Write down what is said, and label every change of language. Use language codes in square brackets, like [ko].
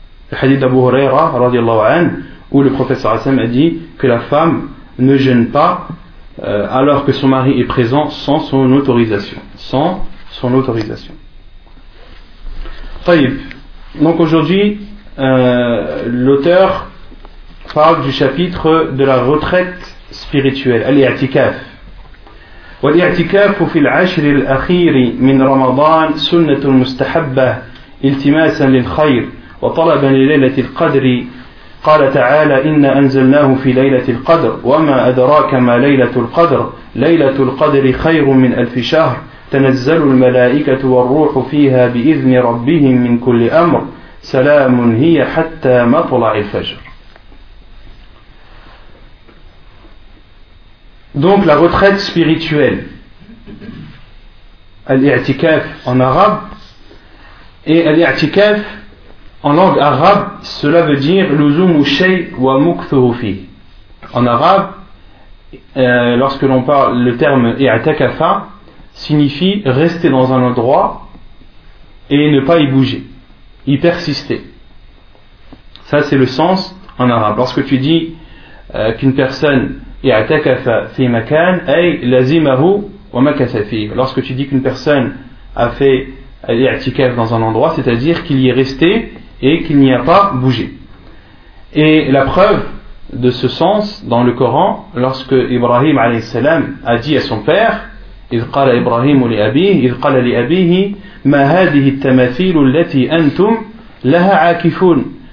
[fr] Le hadith d'Abu Huraira, radiallahu anhu, où le prophète sallam a dit que la femme ne jeûne pas alors que son mari est présent sans son autorisation. Sans son autorisation. Taïb. Donc aujourd'hui, l'auteur parle du chapitre de la retraite spirituelle, al-i'tikaf. [ar] والاعتكاف في العشر الأخير من رمضان سنة مستحبة التماسا للخير وطلبا لليلة القدر. قال تعالى إن أنزلناه في ليلة القدر وما أدراك ما ليلة القدر. ليلة القدر خير من ألف شهر. تنزل الملائكة والروح فيها بإذن ربهم من كل أمر. سلام هي حتى مطلع الفجر. [fr] Donc la retraite spirituelle, al-i'tikaf en arabe, et al-i'tikaf en langue arabe, cela veut dire l'uzum ou shay wa mukthufi. En arabe, lorsque l'on parle le terme i'tikafa, signifie rester dans un endroit et ne pas y bouger, y persister. Ça c'est le sens en arabe. Lorsque tu dis qu'une personne [ar] اعتكف في مكان أي لزمه ومكث فيه. [fr] Lorsque tu dis qu'une personne a fait l'i'tikaf dans un endroit, c'est-à-dire qu'il y est resté et qu'il n'y a pas bougé. Et la preuve de ce sens dans le Coran, lorsque Ibrahim alayhi salam a dit à son père, il [ar] قال إبراهيم لأبيه il قال لأبيه ما هذه التماثيل التي أنتم لها عاكفون.